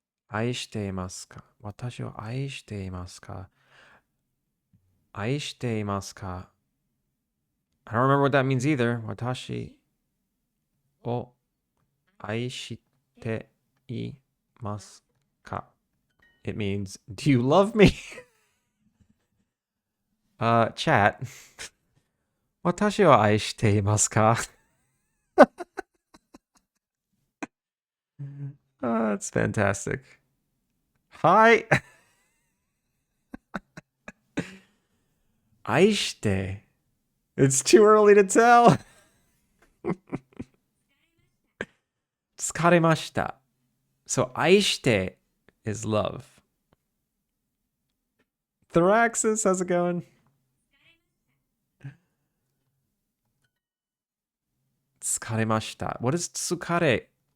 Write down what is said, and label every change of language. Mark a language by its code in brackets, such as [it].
[ja] 愛していますか私を愛していますか愛していますか [en] I don't remember what that means either. [ja] 私を愛していますか [en] It means, do you love me? Chat. [ja] 私を愛していますか [en] That's fantastic. Hi. 愛して It's too early to tell. [ja] 疲れました [en] So 愛して is love. Thraxis, how's it going? [ja] 疲れました [en] What is 疲れ?